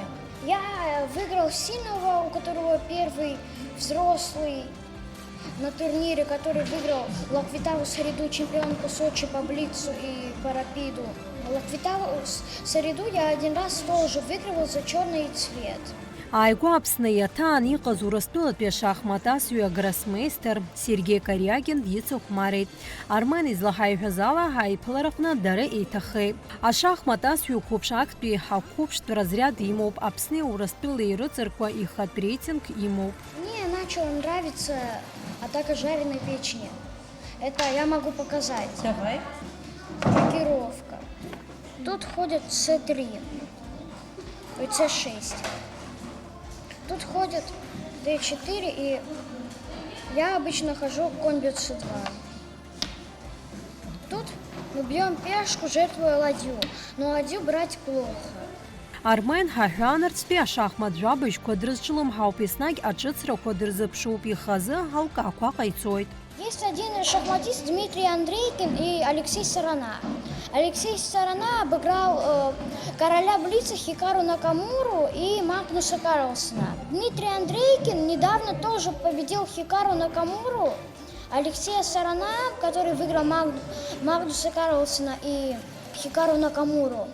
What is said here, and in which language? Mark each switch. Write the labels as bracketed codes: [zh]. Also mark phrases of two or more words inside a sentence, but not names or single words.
[ru] Я выиграл сильного, у которого первый взрослый на турнире, который выиграл Лаквитаву Сариду, чемпионку Сочи по блицу и по рапиду. Лаквитаву Сариду я один раз тоже выигрывал за черный цвет. [ab] Ааигәа Аԥсны иаҭаан иҟаз Урыстәылатәи ашахмат асҩы агроссмейстер Сергей Кариагин дицыхәмарит. Армен излаҳаиҳәаз ала аиԥылараҟны дара еиҭахеит. Ашахмат асҩы қәыԥш актәи ҳақәыԥштә разряд имоуп. Аԥсни Урыстәылеи рыцырқәа ихатә рейтинг имоуп. [ru] Мне начала нравиться атака жареной печени. Это я могу показать. Давай. Рокировка. Тут ходит С3. УЦ-6. Тут ходят Д4, и я обычно хожу конь Б-2. Тут мы бьем пешку, жертвуя ладью, но ладью брать плохо. [ab] Армен ҳаҳәанарцәтәи ашахмат жәабжьқәа дрызҿлымҳауп, еснагь аҿыцрақәа дырзыԥшуп, ихазы ҳалкаақәа ҟаиҵоит. [ru] Есть один шахматист Дмитрий Андрейкин и Алексей Сарана. Алексей Сарана обыграл короля Блица Хикару Накамуру и Магнуса Карлсона. Дмитрий Андрейкин недавно тоже победил Хикару Накамуру, Алексея Сарана, который выиграл Магнуса Карлсона и Хикару Накамуру.